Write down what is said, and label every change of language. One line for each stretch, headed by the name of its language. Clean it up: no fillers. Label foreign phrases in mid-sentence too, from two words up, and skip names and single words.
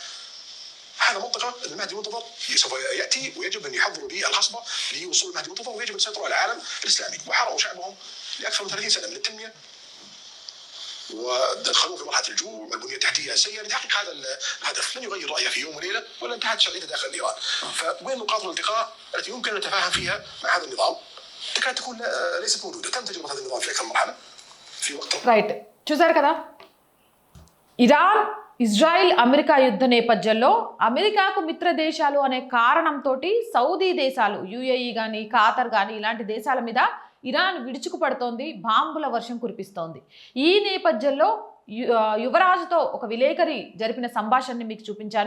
Arabic: هذا منطقه المهدي المنتظر سوف ياتي ويجب ان يحضروا به الحصبه لوصول المهدي المنتظر، ويجب ان يسيطروا على العالم الاسلامي، وحرموا شعبهم لاكثر من 30 سنه من التنميه ودخلوه في مرحله الجوع والبنيه التحتيه السيئه لتحقيق هذا الهدف. لن يغير رايه في يوم وليله ولا انتهت شرعيته داخل ايران. فوين نقاط الالتقاء التي يمكن ان نتفاهم فيها مع هذا النظام؟ تكاد تكون ليست موجوده. تم تجربه هذا النظام في اكثر من مرحله في وقت.
Telugu: రైట్, చూసారు కదా. ఇరాన్ ఇజ్రాయిల్ అమెరికా యుద్ధ నేపథ్యంలో అమెరికాకు మిత్ర దేశాలు అనే కారణంతో సౌదీ దేశాలు యుఏఈ కానీ ఖాతర్ కానీ ఇలాంటి దేశాల మీద ఇరాన్ విడుచుకుపడుతోంది, బాంబుల వర్షం కురిపిస్తోంది. ఈ నేపథ్యంలో యువరాజుతో ఒక విలేకరి జరిపిన సంభాషణని మీకు చూపించాను.